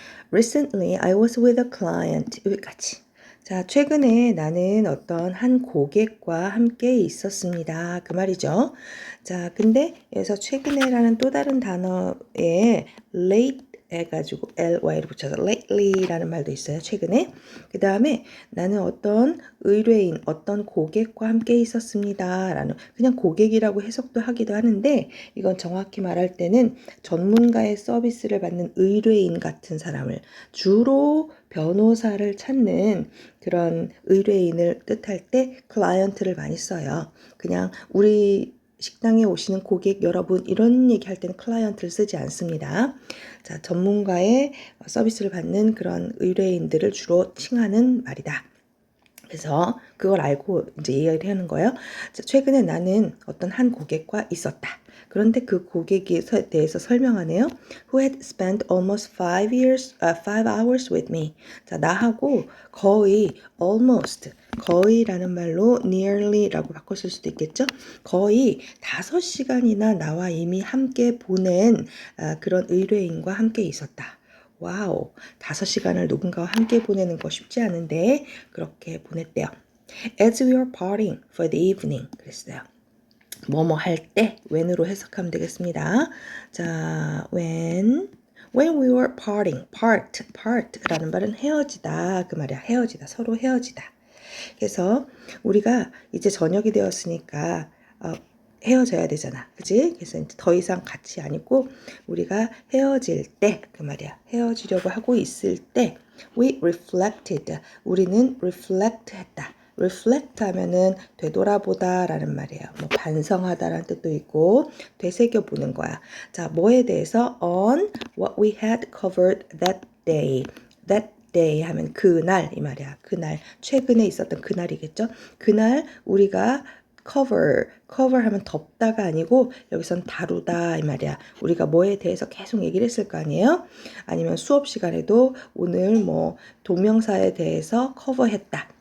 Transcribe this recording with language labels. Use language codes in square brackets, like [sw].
[en] Recently, I was with a client. [ko] 여기까지. 자, 최근에 나는 어떤 한 고객과 함께 있었습니다. 그 말이죠. 자, 근데 여기서 최근에라는 또 다른 단어에 late 해가지고 ly를 붙여서 lately라는 말도 있어요. 최근에. 그 다음에 나는 어떤 의뢰인, 어떤 고객과 함께 있었습니다. 라는 그냥 고객이라고 해석도 하기도 하는데 이건 정확히 말할 때는 전문가의 서비스를 받는 의뢰인 같은 사람을 주로 변호사를 찾는 그런 의뢰인을 뜻할 때 클라이언트를 많이 써요. 그냥 우리 식당에 오시는 고객 여러분 이런 얘기할 때는 클라이언트를 쓰지 않습니다. 자, 전문가의 서비스를 받는 그런 의뢰인들을 주로 칭하는 말이다. 그래서 그걸 알고 이제 이야기를 하는 거예요. 자, 최근에 나는 어떤 한 고객과 있었다. 그런데 그 고객에 대해서 설명하네요. [en] Who had spent almost 5 hours with me. [ko] 자, 나하고 거의 almost 거의라는 말로 nearly라고 바꿨을 수도 있겠죠. 거의 5시간이나 나와 이미 함께 보낸 그런 의뢰인과 함께 있었다. 와우, 5시간을 누군가와 함께 보내는 거 쉽지 않은데 그렇게 보냈대요. [en] As we were parting for the evening [ko] 그랬어요. 뭐뭐 할 때 when으로 해석하면 되겠습니다. 자, [en] when we were parting, [ko] part라는 말은 헤어지다 그 말이야. 헤어지다, 서로 헤어지다. 그래서 우리가 이제 저녁이 되었으니까 헤어져야 되잖아. 그지? 그래서 이제 더 이상 같이 안 있고 우리가 헤어질 때 그 말이야. 헤어지려고 하고 있을 때 [en] we reflected. [ko] 우리는 reflect 했다. reflect 하면은 되돌아보다 라는 말이에요. 뭐 반성하다라는 뜻도 있고 되새겨 보는 거야. 자, 뭐에 대해서 [en] on what we had covered that day. [ko] that day 하면 그날 이 말이야. 그날 최근에 있었던 그날이겠죠. 그날 우리가 cover 하면 덮다가 아니고 여기선 다루다 이 말이야. 우리가 뭐에 대해서 계속 얘기를 했을 거 아니에요? 아니면 수업 시간에도 오늘 뭐 동명사에 대해서 cover했다.